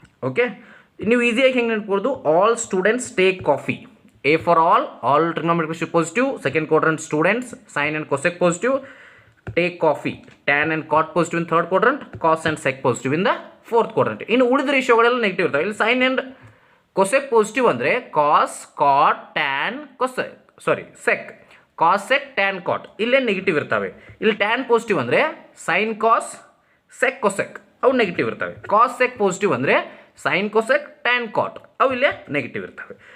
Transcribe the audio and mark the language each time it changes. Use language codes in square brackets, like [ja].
[kn] Okay, ನೀವು ಈಸಿಯಾಗಿ ಹೆಂಗೆ ನೆನ್ಬೋದು, [en] All students take coffee. A for all trigonometric ratio positive. Second quadrant students, sine and cosec positive, take coffee. Tan and cot positive in third quadrant, cos and sec positive in the fourth quadrant. [kn] ಇನ್ನು ಉಳಿದ ರೇಷಿಯೋಗಳೆಲ್ಲ negative ಇರ್ತವೆ. ಇಲ್ಲಿ sign and cosec positive ಅಂದರೆ ಕಾಸ್, ಕಾಟ್, tan, sec, ಕಾಸ್ sec, tan ಕಾಟ್ ಇಲ್ಲೇ negative ಇರ್ತವೆ. ಇಲ್ಲಿ tan positive ಅಂದರೆ sign ಕಾಸ್, sec cosec ಅವು ನೆಗೆಟಿವ್ ಇರ್ತವೆ. ಕಾಸ್ ಸೆಕ್ ಪಾಸಿಟಿವ್ ಅಂದರೆ ಸೈನ್ ಕೊಸೆಕ್, ಟ್ಯಾನ್ ಕಾಟ್ ಅವು ಇಲ್ಲೇ ನೆಗೆಟಿವ್ ಇರ್ತವೆ.